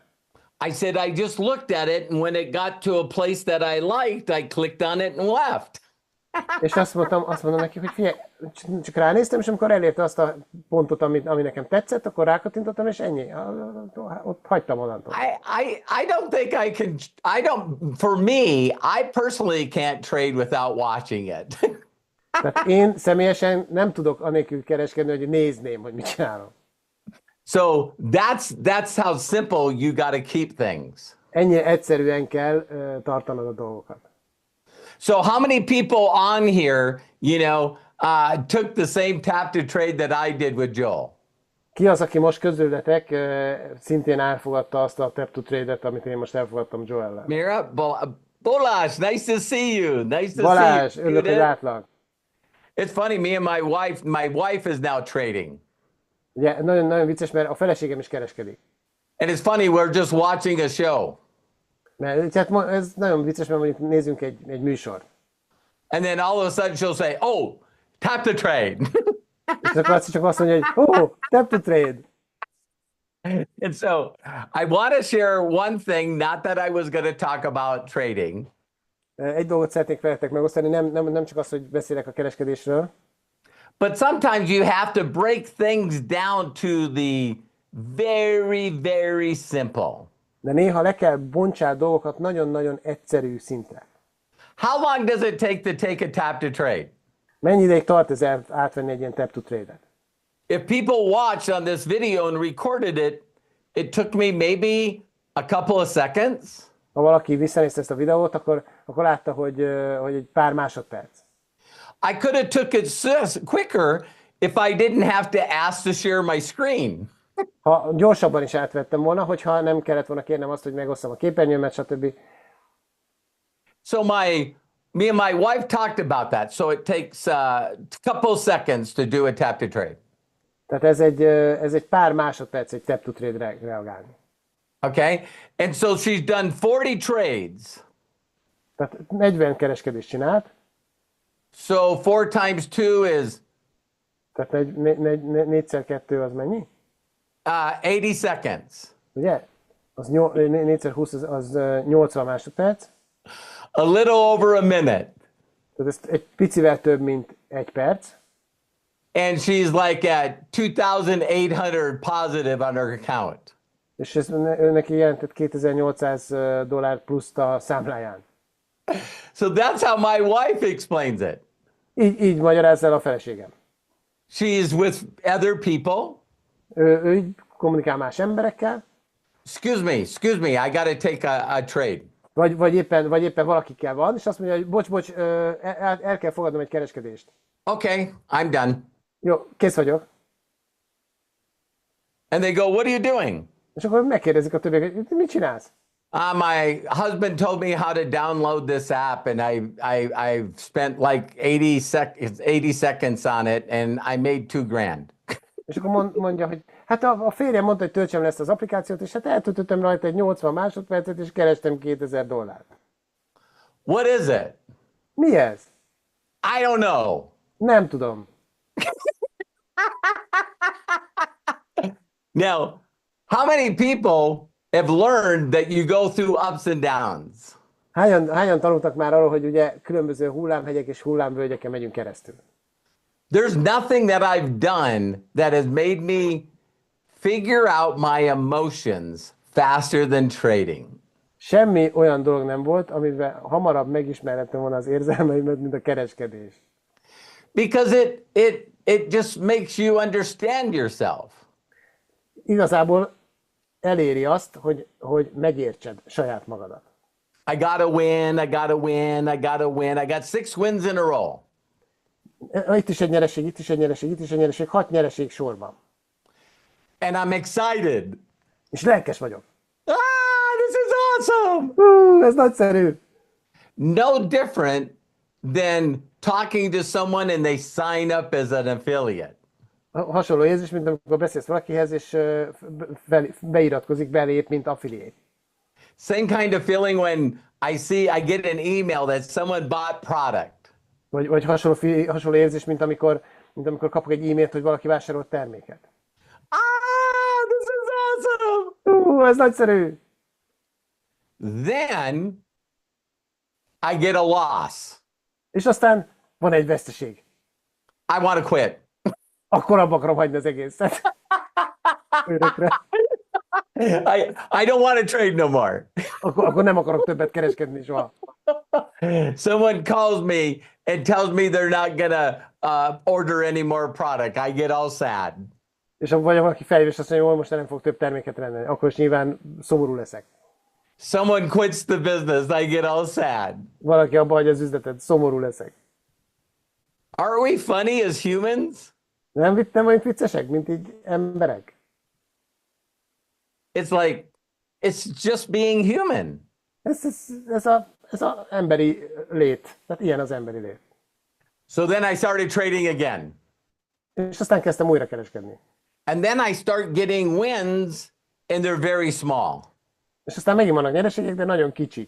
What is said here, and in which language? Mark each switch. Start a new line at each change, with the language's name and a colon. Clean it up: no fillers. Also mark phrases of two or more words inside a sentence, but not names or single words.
English: I said, I just looked at it, and when it got to a place that I liked, I clicked on it and left.
Hungarian: És azt mondom neki, hogy figyelj, csak ránéztem, és amikor elérte azt a pontot, ami nekem tetszett, akkor rákattintottam, és ennyi. Ott hagytam onnantól.
English: I don't think I can, for me, I personally can't trade without watching it.
Hungarian: Tehát én személyesen nem tudok anélkül kereskedni, hogy nézném, hogy mit csinálom.
English: So that's how simple you got to keep things.
Hungarian: Ennyire egyszerűen kell tartanod a dolgokat.
English: So how many people on here, took the same tap to trade that I did with Joel?
Hungarian: Ki az, aki most közületek szintén elfogadta azt a
English: tap to trade-
Hungarian: et, amit én most elfogadtam Joel-lel?
English: Mira, Balázs, nice to see you. Nice to Balázs, see you.
Hungarian: örülök, hogy látlak.
English: It's funny, me and my wife is now trading.
Hungarian: Ugye, nagyon vicces, mert a feleségem is kereskedik.
English: And it's funny, we're just watching a show.
Hungarian: Mert ez nagyon vicces, mert mondjuk nézzünk egy műsort.
English: And then all of a sudden she'll say, oh, tap to trade.
Hungarian: És akkor csak azt mondja, hogy
English: tap to trade. And so I want to share one thing, not that I was going to talk about trading,
Hungarian: Egy dolgot szeretnék veletek megosztani, nem csak az, hogy beszélek a kereskedésről,
English: but sometimes you have to break things down to the very, very simple.
Hungarian: de néha le kell bontsál dolgokat nagyon-nagyon egyszerű szintre.
English: How long does it take a tap to trade?
Hungarian: Mennyi ideig tart ez átvenni egy ilyen
English: tap to trade-
Hungarian: et?
English: If people watched on this video and recorded it, it took me maybe a couple of seconds.
Hungarian: Ha valaki visszanézte ezt a videót, akkor látta, hogy egy pár másodperc.
English: I could have took it quicker if I didn't have to ask to share my screen.
Hungarian: Ha gyorsabban is átvettem volna, hogyha nem kellett volna kérnem azt, hogy megosszam a képernyőmet, stb.
English: So me and my wife talked about that. So it takes a couple seconds to do a tap to trade.
Hungarian: Tehát ez egy pár másodperc egy
English: tap to trade
Hungarian: reagálni.
English: Okay. And so she's done 40 trades.
Hungarian: Tehát 40 kereskedést csinált.
English: So 4 times 2 is
Hungarian: Tehát 4x2 az mennyi?
English: 80 seconds.
Hungarian: Ugye? Az 4x20 az 80 másodperc.
English: A little over a minute.
Hungarian: Tehát ez egy picivel több, mint egy perc.
English: And she's like at 2,800 positive on her account.
Hungarian: És ez neki jelentett $2,800 pluszt a számláján.
English: So that's how my wife explains it.
Hungarian: Így magyarázza el a feleségem.
English: She's with other people.
Hungarian: Ő így kommunikál más emberekkel,
English: Excuse me, I got to take a trade.
Hungarian: vagy éppen valakikkel van, és azt mondja, hogy bocs, el kell fogadnom egy kereskedést.
English: Okay, I'm done.
Hungarian: Jó, kész vagyok.
English: And they go, what are you doing?
Hungarian: És akkor megkérdezik a többiek, hogy mit csinálsz?
English: My husband told me how to download this app, and I've spent like 80 seconds on it, and I made $2,000.
Hungarian: És akkor mondja, hogy hát a férjem mondta, hogy töltsem le ezt az applikációt, és hát eltöltöttem rajta egy 80 másodpercet, és kerestem $2,000.
English: What is it?
Hungarian: Mi ez?
English: I don't know.
Hungarian: Nem tudom.
English: Now, how many people have learned that you go through ups and downs?
Hungarian: Hányan tanultak már arról, hogy ugye különböző hullámhegyek és hullámvölgyeken megyünk keresztül?
English: There's nothing that I've done that has made me figure out my emotions faster than trading.
Hungarian: Semmi olyan dolog nem volt, amiben hamarabb megismerhettem volna az érzelmeimet, mint a kereskedés.
English: Because it just makes you understand yourself.
Hungarian: Igazából eléri azt, hogy megértsed saját magadat.
English: I gotta win, I gotta win, I gotta win. I got 6 wins in a row.
Hungarian: Itt is egy nyereség, itt is egy nyereség, itt is egy nyereség, 6 nyereség sorban.
English: And I'm excited.
Hungarian: És lelkes vagyok.
English: This is awesome.
Hungarian: Ez nagyszerű.
English: No different than talking to someone and they sign up as an affiliate.
Hungarian: Hasonló érzés, mint amikor beszélsz valakihez, és beiratkozik, belép, mint affiliate.
English: Same kind of feeling when I get an email that someone bought product.
Hungarian: Vagy hasonló érzés, mint amikor kapok egy e-mailt, hogy valaki vásárolt terméket.
English: This is awesome.
Hungarian: Ez nagyszerű.
English: Then I get a loss.
Hungarian: És aztán van egy veszteség.
English: I want to quit.
Hungarian: Akkor abba akarom hagyni az egészet. Örökre.
English: I don't want to trade no more.
Hungarian: Akkor nem akarok többet kereskedni soha.
English: Someone calls me and tells me they're not gonna order any more product. I get all sad.
Hungarian: És vagy valaki felhív, és azt mondja, hogy most nem fog több terméket rendelni. Akkor is nyilván szomorú leszek.
English: Someone quits the business. I get all sad.
Hungarian: Valaki abba hagyja az üzletet, szomorú leszek.
English: Are we funny as humans?
Hungarian: Nem vagyunk viccesek, mint így emberek?
English: It's just being human.
Hungarian: Ez az emberi lét. Tehát ilyen az emberi lét.
English: So then I started trading again.
Hungarian: És aztán kezdtem újra kereskedni.
English: And then I start getting wins and they're very small.
Hungarian: És aztán megint vannak nyereségek, de nagyon kicsik.